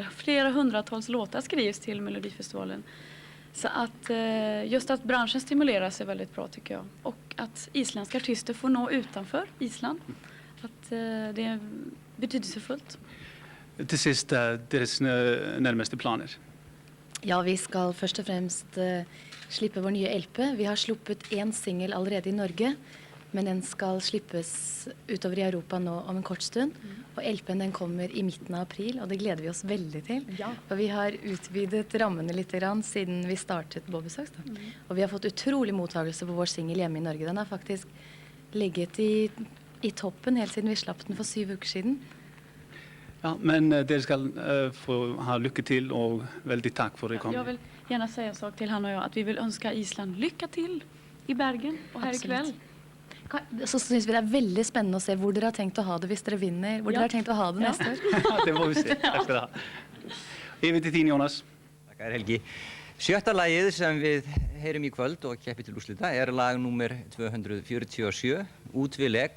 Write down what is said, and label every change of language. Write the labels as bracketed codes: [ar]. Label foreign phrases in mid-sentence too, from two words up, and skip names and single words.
[sv] Flera hundratals låtar skrivs till Melodifestivalen. Så att just att branschen stimuleras är väldigt bra tycker jag. Och att isländska artister får nå utanför Island. Att det är betydelsefullt. Till sist, deras närmaste planer. [no] Ja, vi skal først og fremst slippe vår nye LP. Vi har sluppet en single allerede i Norge, men den skal slippes utover i Europa nå om en kort stund. Og LPen den kommer i midten av april, og det gleder vi oss veldig til. Ja. Og vi har utvidet rammene litt grann siden vi startet Bobbysocks. Og vi har fått utrolig mottagelse på vår single hjemme i Norge. Den har faktisk ligget i toppen helt siden vi slapp den for 7 uker siden. [sv] Ja, [no] men dere skal få ha [sv] lycka till och väldigt tack för att ni kom. Jag vill gärna säga en sak till han och jag, att vi vill önska Island lycka till i Bergen och här ikväll. [no] Så synes vi det er veldig spennende å se hvor dere har tenkt å ha det hvis dere vinner, hvor dere har tenkt å ha det neste år. Det får vi se. [sv] Tack ska du ha. [is] Yfir til þín, Jónas. [sv] Tackar Helgi. [is] Sjötta lagið sem við heyrum í kvöld og keppir til úrslita er lag númer 247, Út við lek.